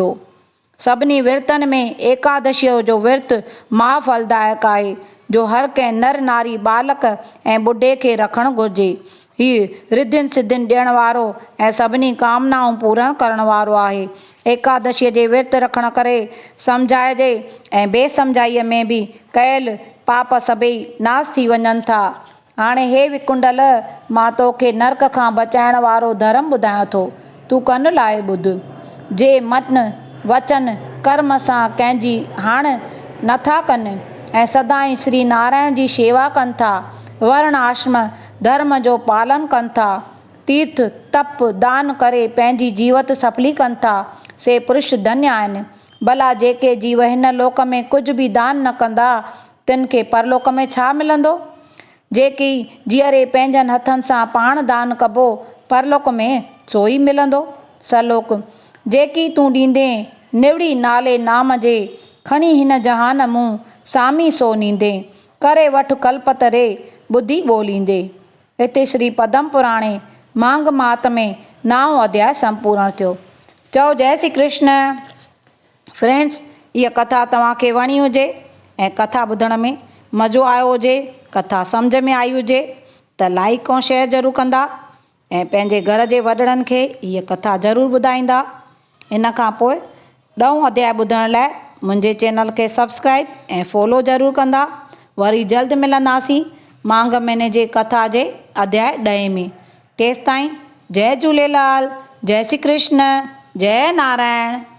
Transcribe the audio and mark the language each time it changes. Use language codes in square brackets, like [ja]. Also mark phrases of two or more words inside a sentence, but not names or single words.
[sd] सभिनी विर्तनि में एकादशीअ जो विर्त महाफलदायक आहे, जो हर कंहिं नर नारी बालक ऐं ॿुढे खे रखणु घुरिजे। हीउ रिद्धियुनि सिद्धियुनि ॾियण वारो ऐं सभिनी कामनाऊं पूर्ण करण वारो आहे। एकादशीअ जे विर्त रखण करे सम्झाइजे ऐं बेसम्झाईअ में बि कयल पाप सभई नाश थी वञनि था। हाणे हे विकुंडल, मां तोखे नरक खां बचाइण वारो धर्म ॿुधायां थो, तूं कन लाइ ॿुध। जे मन वचन कर्म सां कंहिंजी हाण नथा कनि ऐं सदाईं श्री नारायण जी शेवा कनि था, वर्ण आश्रम धर्म जो पालन कनि था, तीर्थ तप दान करे पंहिंजी जीवत सफली कनि था, से पुरुष धन्य आहिनि। भला जेके जीव हिन लोक में कुझु बि दान न कंदा, तिन खे परलोक में छा मिलंदो? जेकी जीअरे पंहिंजनि हथनि सां पाण दान कबो, परलोक में सो ई मिलंदो। सलोक। जेकी तूं ॾींदे निवड़ी नाले नाम जे, खणी हिन जहान मूं सामी सो नींदे, करे वठ कल्पतरे बुद्धि ॿोलींदे। हिते श्री पद्म पुराणे माघ मात में 9 अध्याय संपूर्ण थियो। चओ जय श्री कृष्ण। फ्रेंड्स, इहा कथा तव्हांखे वणी हुजे ऐं कथा ॿुधण में मज़ो आयो हुजे, कथा सम्झ में आई हुजे त लाइक ऐं शेयर ज़रूरु कंदा ऐं पंहिंजे घर जे वॾड़नि खे इहा कथा ज़रूरु ॿुधाईंदा। इन खां पोइ 10 अध्याय ॿुधण लाइ मुंहिंजे चैनल खे सब्सक्राइब ऐं फॉलो ज़रूरु कंदा। वरी जल्द मिलंदासीं माघ महीने जे कथा जे अध्याय 10 में। तेसिताईं जय झूलेलाल, जय श्री कृष्ण, जय नारायण।